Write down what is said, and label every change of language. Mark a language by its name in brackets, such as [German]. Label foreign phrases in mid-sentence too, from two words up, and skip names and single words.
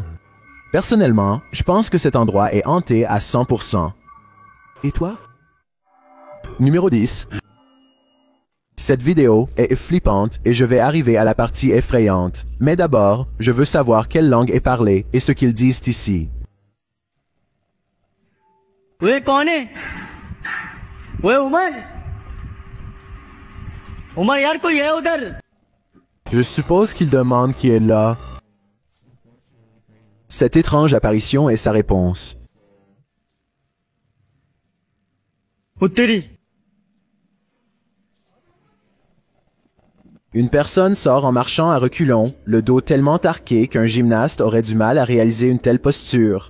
[French] Personnellement, je pense que cet endroit est hanté à 100%. Et toi? Numéro 10. Cette vidéo est flippante et je vais arriver à la partie effrayante. Mais d'abord, je veux savoir quelle langue est parlée et ce qu'ils disent ici. [Hindi] वे कौन है? वे उमर? उमर यार कोई है उधर? [French] Je suppose qu'il demande qui est là. Cette étrange apparition est sa réponse. उत्तरी. Une personne sort en marchant à reculons, le dos tellement arqué qu'un gymnaste aurait du mal à réaliser une telle posture.